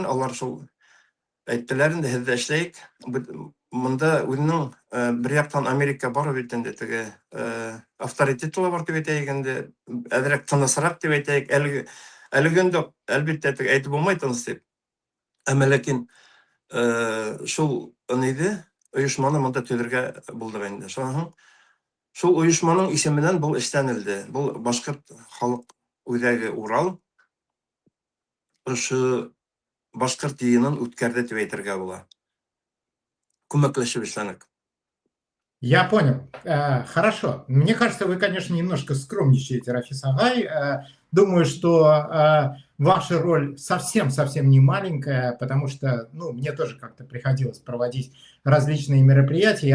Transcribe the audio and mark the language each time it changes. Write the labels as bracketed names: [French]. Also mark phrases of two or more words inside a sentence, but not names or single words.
[Bashkir] Алар шул әйттеләр инде, һеҙҙә эшләйек. Монда үҙенең бер яҡтан Америка бар бит инде, теге авторитетлы бар дип әйтәйек инде, әҙерәк тынысыраҡ дип әйтәйек. Әлегендә әлбиттә әйтеп булмай тыныс дип. Әммә ләкин шул ниҙе, оешманы монда төзергә булдык инде. Шул оешманың исеменнән бу эшләнелде. Бу башкорт халык үзәге Урал ошо башкорт йыйынын үткәрде дип әйтергә була. Күмәкләшеп эшләнек. [Russian] Я понял. Хорошо. Мне кажется, вы, конечно, немножко скромничаете, Рафис Агай. Думаю, что ваша роль совсем-совсем не маленькая, потому что, ну, мне тоже как-то приходилось проводить различные мероприятия.